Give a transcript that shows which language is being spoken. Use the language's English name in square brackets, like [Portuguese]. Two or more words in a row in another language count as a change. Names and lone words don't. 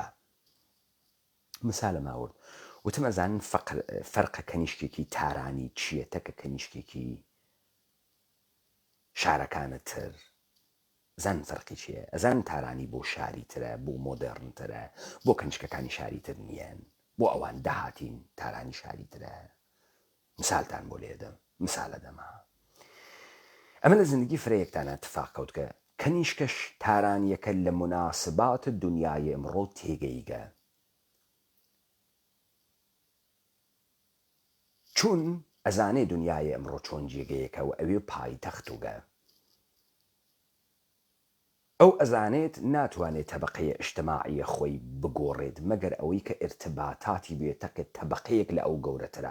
[Southern Kurdish] مثالم هاورد وتم ئەزانن فەرقە کەنیشکێکی تارانی چییە تەکە کەنیشکێکی شارەکانە تر، زان فەرقی چییە؟ ئەزان تارانی بۆ شاری ترە، بۆ مۆدێڕنترە، بۆ کەنیشکەکانی شاری تر نیەن، بۆ ئەوان داهاتین تارانی شاری ترە. مثالتان بۆ لێدەم، مثالە دەما ئەمە لە زندگی فرەیەکتانە اتفاق کەوت کە کەنیشکەش تارانیەکە لە مناسبات دنیای ئەمڕۆ تێگەیگە، چون ئەزانێ دنیای ئەمڕۆ چۆن جێگەیەکە و ئەوێ پایتەختوگە. ئەو ئەزانێت ناتوانێت تەبەقەیە ئیجتیماعیە خۆی بگۆڕێت مەگەر ئەوەی کە ئرتباطاتی بێتە کە تەبەقەیەک لە ئەو گەورەترە.